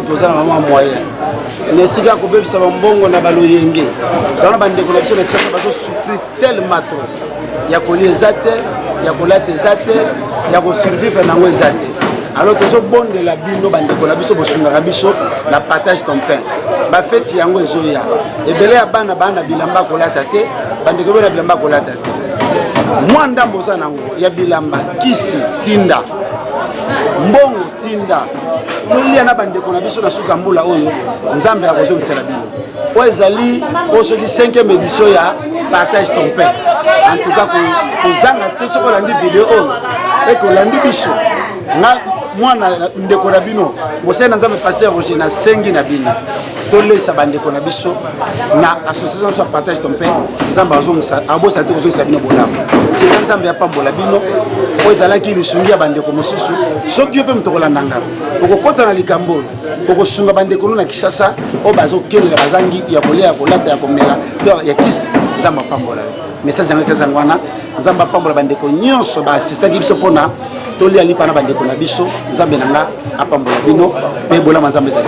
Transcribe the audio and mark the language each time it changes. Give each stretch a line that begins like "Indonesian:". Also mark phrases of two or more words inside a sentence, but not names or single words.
Lingala: toza na mama moyen nesika kobebisa bambongo na baloyenge tana bandeko na biso na tchaka bazosouffrir
French: tellement trop
Lingala: ya kolia eza te ya kolata eza te ya kosurvivre nango eza te alors tozobondela bino bandeko na biso bosungaka biso na
French: partage ton pain
Lingala: bafeti yango ezoya ebele ya bana bana bilamba kolata te bandeko bana bilamba kolata te mwa ndambo oza nango ya bilamba kisi tinda mbongo tinda tolia na bandeko na biso na suka mbula oyo nzambe akozongisela bino oyo ezali oyo soki
French: 5e édition
Lingala: ya
French: partage ton pain en tout cas
Lingala: kozanga te soki olandi video oyo ekolandi biso nga mwana ndeko na bino mosali na nzambe pasteur Roger na sengi na bino tolesa bandeko na biso na association so
French: partage ton pain
Lingala: nzambe abosa te kozongisa bino bolamu tika nzambe apambola bino oyo ezalaki lisungi ya bandeko mosusu soki yo mpe moto kolanda nga okokɔta na likambo oyo okosunga bandeko no na Kinshasa oyo bazokelela bazangi ya kolia ya kolata ya komela to ya kisi nzambe apambola yo message yango kezanga wana nzambe apambola bandeko nyonso baasistaki biso mpona tolia lipa na bandeko na biso nzambe na nga apambola bino mpe bolama nzambe ezali